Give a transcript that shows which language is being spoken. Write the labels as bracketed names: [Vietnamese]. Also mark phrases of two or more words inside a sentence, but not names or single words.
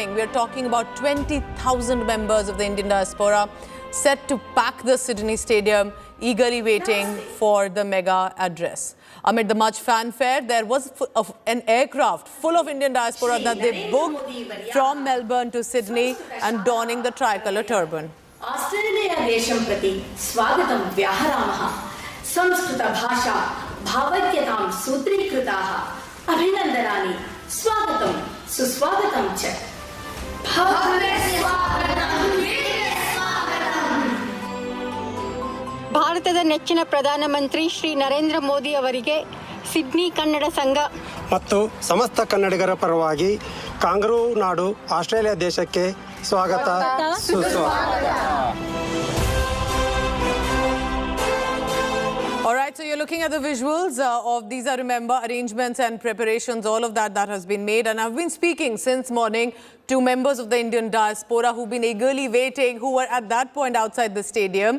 [English] We are talking about 20,000 members of the Indian diaspora set to pack the Sydney Stadium eagerly waiting for the mega address. Amid the much fanfare, there was an aircraft full of Indian diaspora that they booked from Melbourne to Sydney and donning the tricolour turban. [Sanskrit] Australia देशं प्रति स्वागतं व्याहरामः संस्कृत भाषा भावैक्यतां सूत्रीकृताः अभिनन्दनानि स्वागतं सुस्वागतं च [Kannada] ಭಾರತದ ನೆಚ್ಚಿನ ಪ್ರಧಾನಮಂತ್ರಿ ಶ್ರೀ ನರೇಂದ್ರ ಮೋದಿ ಅವರಿಗೆ ಸಿಡ್ನಿ ಕನ್ನಡ ಸಂಘ ಮತ್ತು ಸಮಸ್ತ ಕನ್ನಡಿಗರ ಪರವಾಗಿ ಕಾಂಗರೂ ನಾಡು ಆಸ್ಟ್ರೇಲಿಯಾ ದೇಶಕ್ಕೆ ಸ್ವಾಗತ ಸುಸ್ವಾಗತ. [English] All right, so you're looking at the visuals of these are, remember, arrangements and preparations, all of that has been made. And I've been speaking since morning to members of the Indian diaspora who've been eagerly waiting, who were at that point outside the stadium.